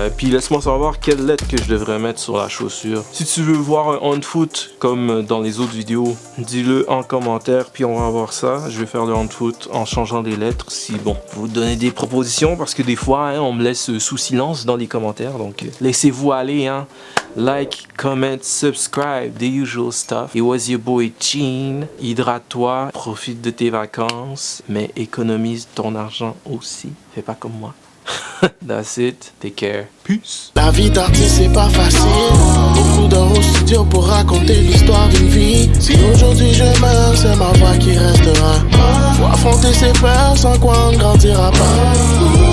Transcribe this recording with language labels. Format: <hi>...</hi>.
<fr>Puis laisse-moi savoir quelle lettre que je devrais mettre sur la chaussure. Si tu veux voir un on foot comme dans les autres vidéos, dis-le en commentaire, puis on va voir ça. Je vais faire le on foot en changeant des lettres, si bon, vous donnez des propositions, parce que des fois, hein, on me laisse sous silence dans les commentaires, donc laissez-vous aller, hein.</fr> <en>Like, comment, subscribe, the usual stuff. It was your boy Gene.</en> <fr>Hydrate-toi, profite de tes vacances, mais économise ton argent aussi. Fais pas comme moi.</fr> <en>That's it. Take care. Peace.</en> <fr>La vie d'artiste c'est pas facile. Beaucoup d'heures au studio pour raconter l'histoire d'une vie. Si aujourd'hui je meurs, c'est ma voix qui restera. Faut affronter ses peurs sans quoi on ne grandira pas.</fr>